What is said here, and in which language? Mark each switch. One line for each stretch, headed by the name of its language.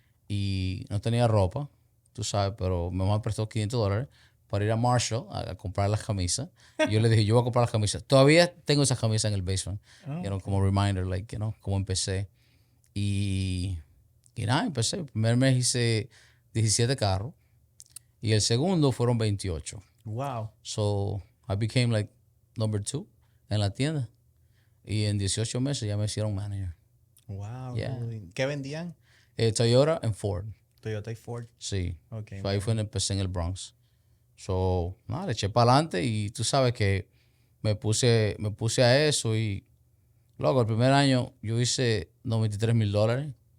Spanish: Y no tenía ropa, tú sabes, pero mi mamá prestó $500 para ir a Marshall a comprar las camisas. Y yo le dije, yo voy a comprar las camisas. Todavía tengo esas camisas en el basement, como reminder, como empecé. Y nada, empecé. El primer mes hice 17 carros y el segundo fueron 28. Wow.
English: So, I became like number 2
Spanish: en la tienda. Y en 18 meses ya me hicieron manager. Wow. Yeah. ¿Qué vendían?
English: Toyota and Ford.
Spanish: Toyota y Ford. Sí. Okay, So, ahí fue donde empecé en el Bronx. So, nada, le eché para adelante y tú sabes que me puse a eso y, luego el primer año yo hice $93,000.